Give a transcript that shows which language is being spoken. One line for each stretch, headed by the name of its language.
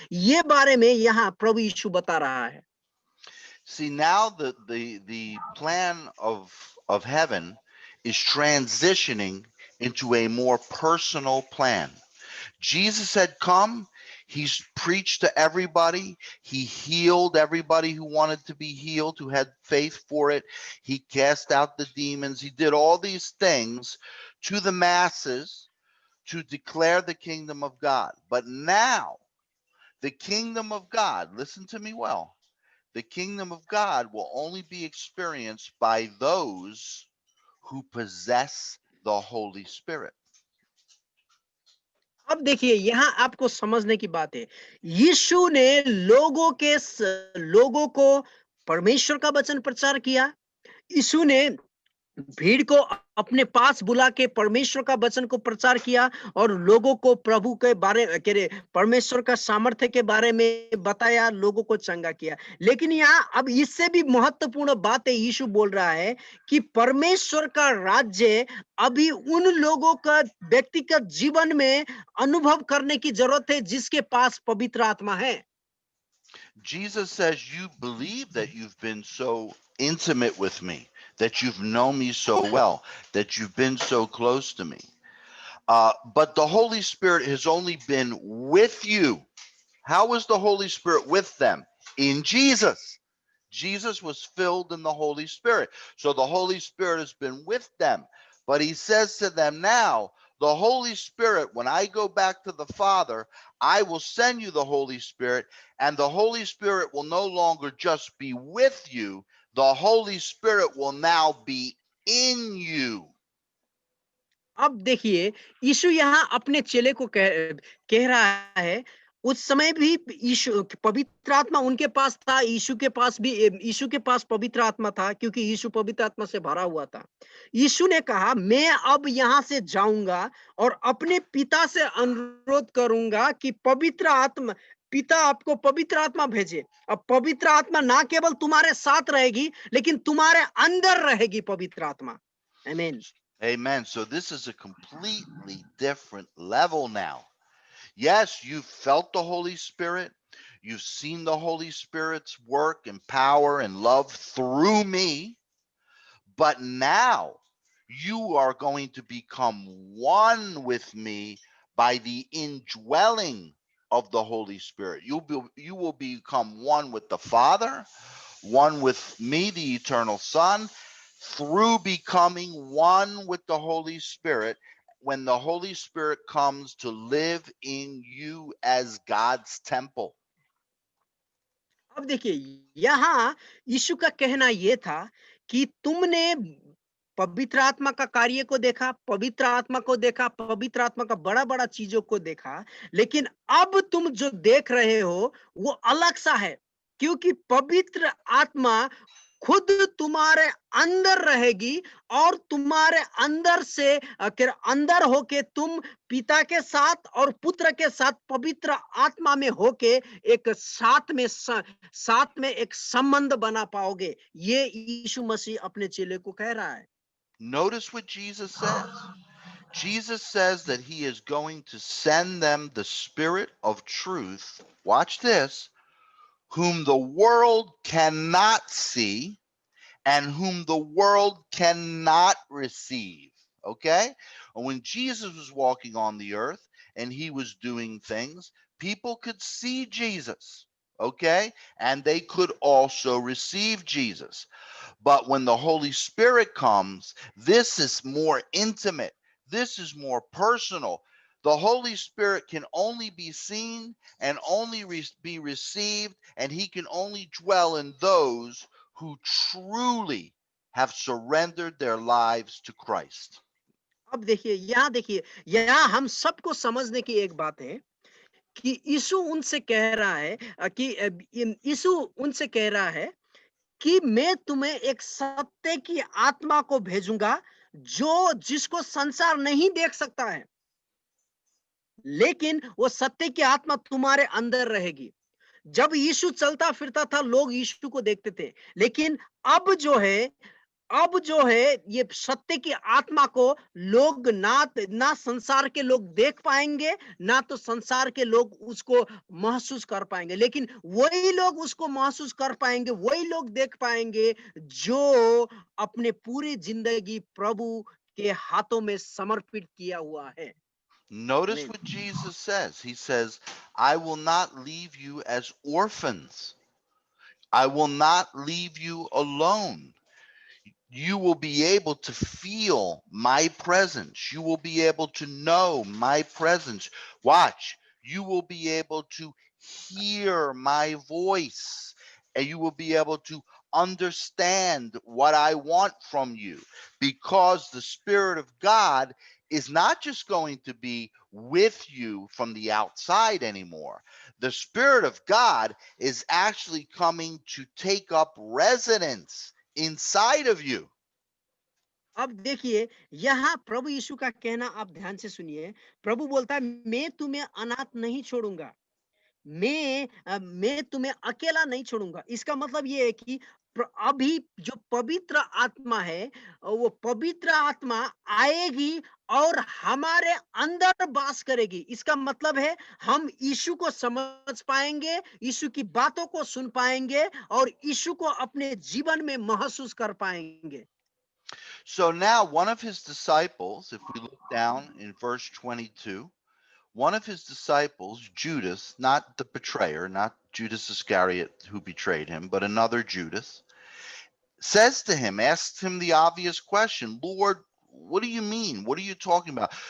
Hindi: ये बारे में यहाँ प्रभु यीशु बता रहा है।
English: See, now the plan of heaven is transitioning into a more personal plan. Jesus had come, he's preached to everybody, he healed everybody who wanted to be healed, who had faith for it. He cast out the demons, he did all these things to the masses to declare the kingdom of God. But now, the kingdom of God, listen to me well, the kingdom of God will only be experienced by those who possess the Holy Spirit.
Hindi: अब देखिए, यहाँ आपको समझने की बात है। यीशु ने लोगों को परमेश्वर का वचन प्रचार किया। यीशु ने भीड़ को अपने पास बुला के परमेश्वर का वचन को प्रचार किया और लोगों को प्रभु के बारे परमेश्वर का सामर्थ्य के बारे में बताया, लोगों को चंगा किया। लेकिन यहाँ अब इससे भी महत्वपूर्ण बात है, यीशु बोल रहा है कि परमेश्वर का राज्य अभी उन लोगों का व्यक्तिगत जीवन में अनुभव करने की जरूरत है जिसके पास पवित्र आत्मा है।
English: Jesus says, you believe that you've been so intimate with me, that you've known me so well, that you've been so close to me. But the Holy Spirit has only been with you. How was the Holy Spirit with them? In Jesus. Jesus was filled in the Holy Spirit. So the Holy Spirit has been with them. But he says to them now, the Holy Spirit, when I go back to the Father, I will send you the Holy Spirit, and the Holy Spirit will no longer just be with you. The Holy Spirit will now be in you.
Hindi: अब देखिए, यीशु यहाँ अपने चेले को कह रहा है, उस समय भी यीशु पवित्र आत्मा उनके पास था, यीशु के पास पवित्र आत्मा था, क्योंकि यीशु पवित्र आत्मा से भरा हुआ था। यीशु ने कहा, मैं अब यहाँ से जाऊंगा और अपने पिता से अनुरोध करूंगा कि पिता आपको पवित्र आत्मा भेजे। अब पवित्र आत्मा ना केवल तुम्हारे साथ रहेगी, लेकिन तुम्हारे अंदर रहेगी पवित्र आत्मा। आमीन।
English: Amen. So this is a completely different level now. Yes, you've felt the Holy Spirit. You've seen the Holy Spirit's work and power and love through me. But now you are going to become one with me by the indwelling of the Holy Spirit. You will become one with the Father, one with me, the eternal Son, through becoming one with the Holy Spirit. When the Holy Spirit comes to live in you as God's temple.
Hindi: अब देखिए, यहाँ यीशु का कहना यह था कि तुमने पवित्र आत्मा का कार्य को देखा, पवित्र आत्मा को देखा, पवित्र आत्मा का बड़ा बड़ा चीजों को देखा, लेकिन अब तुम जो देख रहे हो वो अलग सा है, क्योंकि पवित्र आत्मा खुद तुम्हारे अंदर रहेगी और तुम्हारे अंदर से अंदर होके तुम पिता के साथ और पुत्र के साथ पवित्र आत्मा में होके एक साथ में एक संबंध बना पाओगे। ये यीशु मसीह अपने चेले को कह रहा है।
English: Notice what Jesus says. Jesus says that he is going to send them the Spirit of truth. Watch this. Whom the world cannot see and whom the world cannot receive. Okay? And when Jesus was walking on the earth and he was doing things, people could see Jesus. Okay? And they could also receive Jesus. But when the Holy Spirit comes, this is more intimate, this is more personal. The Holy Spirit can only be seen and only be received, and he can only dwell in those who truly have surrendered their lives to Christ.
Hindi: अब देखिए, यहाँ हम सबको समझने की एक बात है कि यीशु उनसे कह रहा है यीशु उनसे कह रहा है कि मैं तुम्हें एक सत्य की आत्मा को भेजूंगा जो जिसको संसार नहीं देख सकता है, लेकिन वो सत्य की आत्मा तुम्हारे अंदर रहेगी। जब यीशु चलता फिरता था लोग यीशु को देखते थे, लेकिन अब जो है अब जो है ये सत्य की आत्मा को लोग ना संसार के लोग देख पाएंगे, ना तो संसार के लोग उसको महसूस कर पाएंगे, लेकिन वही लोग उसको महसूस कर पाएंगे, वही लोग देख पाएंगे जो अपने पूरी जिंदगी प्रभु के हाथों में समर्पित किया हुआ है।
English: Notice
Hindi: आमीन।
English: what Jesus says. He says, I will not leave you as orphans. I will not leave you alone. You will be able to feel my presence. You will be able to know my presence. Watch, you will be able to hear my voice, and you will be able to understand what I want from you, because the Spirit of God is not just going to be with you from the outside anymore. The Spirit of God is actually coming to take up residence inside of you.
Hindi: अब देखिए, यहाँ प्रभु यीशु का कहना आप ध्यान से सुनिए। प्रभु बोलता है मैं तुम्हें अनाथ नहीं छोड़ूंगा, मैं तुम्हें अकेला नहीं छोड़ूंगा। इसका मतलब ये है कि अभी जो पवित्र आत्मा है, वो पवित्र आत्मा आएगी और हमारे अंदर वास करेगी। इसका मतलब है हम यीशु को समझ पाएंगे, यीशु की बातों को सुन पाएंगे और यीशु को अपने जीवन में महसूस कर पाएंगे।
English: So now, one of his disciples, if we look down in verse 22, one of his disciples, Judas, not the betrayer, not Judas Iscariot who betrayed him, but another Judas, says to him, asks him the obvious question, Lord, what do you mean? What are you talking about?